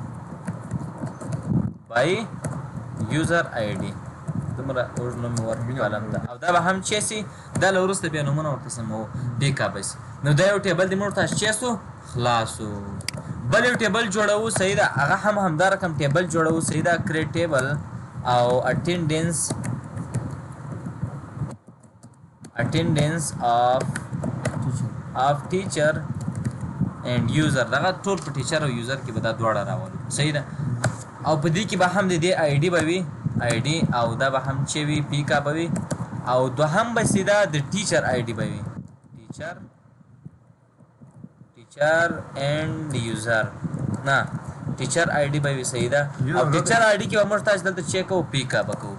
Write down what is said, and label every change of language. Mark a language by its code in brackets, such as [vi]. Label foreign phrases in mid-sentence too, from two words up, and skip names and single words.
[en] by user ID [ps] دومره اوږد نوم مې ورکړي کالم ته او دا به هم چې سي دا له وروسته بیا نومونه ورته سموو پیک اپ شي نو دا یو ټیبل د موږ تاسو چې سو خلاصو بل یو ټیبل جوړوو صحیح ده هغه هم همدا رقم ټیبل جوړوو صحیح ده [en] create table [ps] او [en] attendance of teacher and user [ps] دغه ټول په ټیچر او یوزر کې به دا دواړه راولو صحیح ده او په دې کې به هم د دې آی ډي به وي آی ډي او دا به هم چې وي پی کا به وي او دوهم به سیده د [en] teacher ID [ps] به وي [en] teacher and user [ps] نه [en] teacher ID [ps] به وي صحیح ده او [en] teacher ID [ps] کې به موږ تاسو دلته چیک کوو پی کا به کوو